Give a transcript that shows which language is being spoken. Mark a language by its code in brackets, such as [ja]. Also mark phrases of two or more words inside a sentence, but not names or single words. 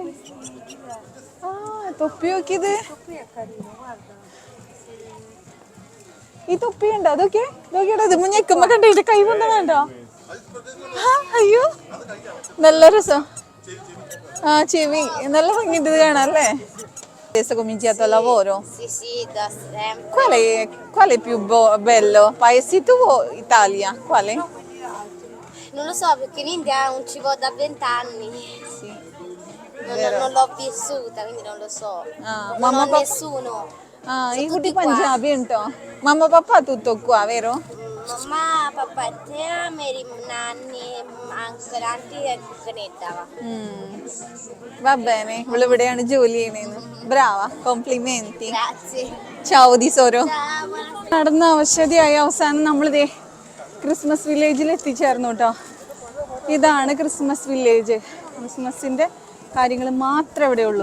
[ml] ആ തൊപ്പി നോക്കിയത്, ഈ തൊപ്പി ഉണ്ടോ? അതൊക്കെ നോക്കിയാ ഇത് ഞെക്കുമ്പോ കണ്ടിട്ട് കൈ കൊണ്ടോ. അയ്യോ, നല്ല രസം. ആ ചെവി നല്ല ഭംഗിണ്ട് ഇത് കാണാല്ലേ. [it] Adesso cominciato il lavoro? Sì, da sempre. Qual è più bello? Paesi tu o Italia? Quale? Non lo so perché in India non ci vado da 20 anni. Sì. Non l'ho vissuta, quindi non lo so. Ah, Non mamma, ho papà. nessuno. I cuti Punjabi untò. Mamma papà tutto qua, vero? Mamma, papà e te, [pa] meri nanni, [it] anche tanti e credava. Va bene, [ml] ഇവിടെയാണ് ജോലി ചെയ്യണേന്ന്. [it] Brava, complimenti. Grazie. Ciao tesoro. Ciao. [ml] നടന്ന അവശതയായ അവസാനം നമ്മളിതേ [en] Christmas village-il [ml] എത്തിച്ചേർന്നു കേട്ടോ. ഇതാണ് [en] Christmas village. [ml] ക്രിസ്മസിന്റെ കാര്യങ്ങൾ മാത്രമേ ഇവിടെ ഉള്ളൂ.